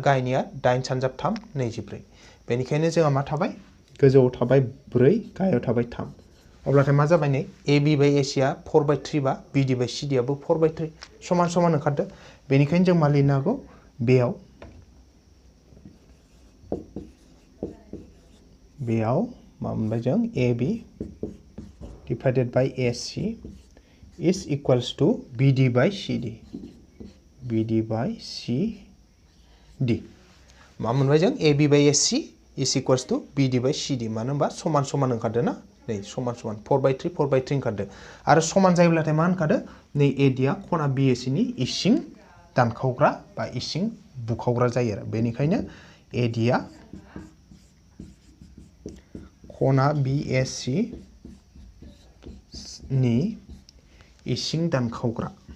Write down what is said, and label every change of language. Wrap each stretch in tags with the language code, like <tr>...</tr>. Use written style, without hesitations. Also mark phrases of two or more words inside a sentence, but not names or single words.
<brx>गाहायनिया 8 सानजाब 3 24 बेनिखायनो जोंहा मा थाबाय गोजौआव थाबाय 4 गाहायाव थाबाय 3 अब्लाथाय मा जाबाय नै</brx> <en>AB by AC</en> <brx>आ 4/3 बा</brx> <en>BD by CD</en> <brx>आबो 4/3 समान समान ओंखारदो बेनिखायनो जों मा लिरनो हागौ बेयाव मा मोनबाय जों</brx> <en>AB divided by AC is equals to BD by CD</en> <brx>मा मोनबाय जों</brx> <en>AB by AC is equals to BD by CD</en> <brx>मानो होनबा समान समान ओंखारदो ना नै समान 4/3 ओंखारदो आरो समान जायोब्लाथाय मा ओंखारदो नै एडिया खना बिएसि नि इसिं दानखावग्रा बा इसिं बुखावग्रा जायो आरो बेनिखायनो एडिया खना बिएससि नि इसिं दानखावग्रा</brx>